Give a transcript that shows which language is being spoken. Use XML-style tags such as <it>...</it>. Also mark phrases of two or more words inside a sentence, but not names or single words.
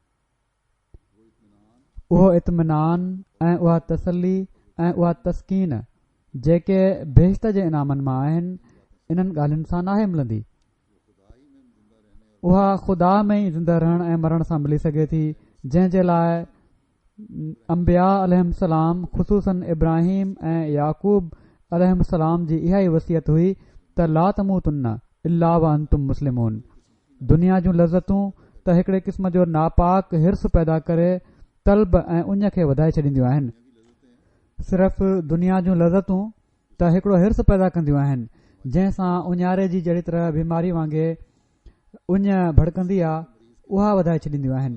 <sd>उहो इत्मीनान ऐं उहा तसली ऐं उहा तस्कीन जेके बेश्त जे इनामनि मां आहिनि, इन्हनि ॻाल्हियुनि सां नाहे मिलंदी। उहा ख़ुदा में ई ज़िंदा रहण ऐं मरण सां मिली सघे थी, जंहिं जे लाइ अंबिया अलैहिस्सलाम ख़ुसूसन इब्राहिम ऐं याकूब अलैहिस्सलाम जी इहा ई वसियत हुई त</sd> <ar>لا تموتن إلا وأنتم مسلمون.</ar> <sd>दुनिया जूं लज़तूं त हिकिड़े क़िस्म जो नापाक हिर्स पैदा करे तलब ऐं उञ खे वधाए छॾींदियूं आहिनि। सिर्फ़ दुनिया जूं लज़तूं त हिकिड़ो हिर्स पैदा कंदियूं आहिनि जंहिंसां उञारे जी जहिड़ी तरह बीमारी वांगुरु उञ भड़कंदी आहे, उहा वधाए छॾींदियूं आहिनि।</sd>